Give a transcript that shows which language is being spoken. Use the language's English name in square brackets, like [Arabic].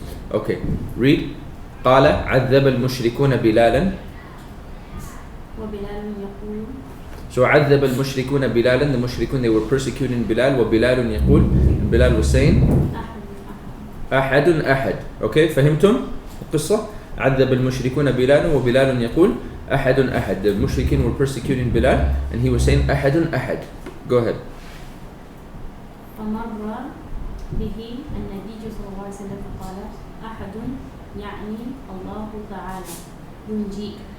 [English] Okay, read. [Arabic] قال عذب المشركون بلالا. وبلال يقول. [English] So [Arabic] عذب المشركون بلالا, [English] the mushrikun, they were persecuting Bilal. [Arabic] وبلال يقول, [English] and Bilal was saying أحد. [Arabic] Okay, فهمتم القصة؟ عذب المشركون بلالا وبلال يقول أحد. [English] The mushrikin were persecuting Bilal, and he was saying أحد. Go ahead. [Arabic] فمر به النبي صلى الله عليه وسلم فقال أحد يعني الله تعالى ينجيك.